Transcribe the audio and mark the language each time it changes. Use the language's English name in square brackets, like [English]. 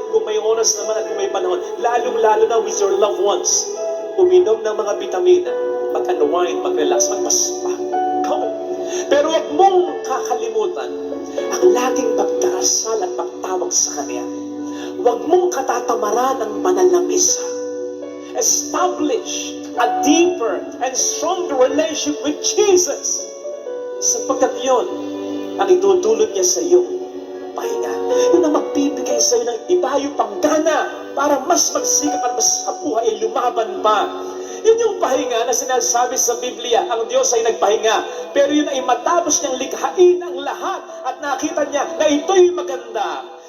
[Filipino] Kung may oras naman at kung may panahon, lalong-lalo na [English] with your loved ones, [Filipino] uminom ng mga vitamina, mag-unwind, mag-relax, magpaspa. Come. Pero huwag mong kakalimutan ang laging pagdarasal at pagtawag sa Kanya. Huwag mong katatamaran ang banal na misa. [English] Establish a deeper and stronger relationship with Jesus. [Filipino] Sapagkat yun ang itutulot niya sa iyong pahinga. Yun ang magbibigay sa iyo ng ibayong panggana para mas magsikap at mas kabuhay ay lumaban pa. Yun yung pahinga na sinasabi sa Biblia, ang Diyos ay nagpahinga. Pero yun ay matapos niyang likhain ang lahat at nakita niya na ito'y maganda.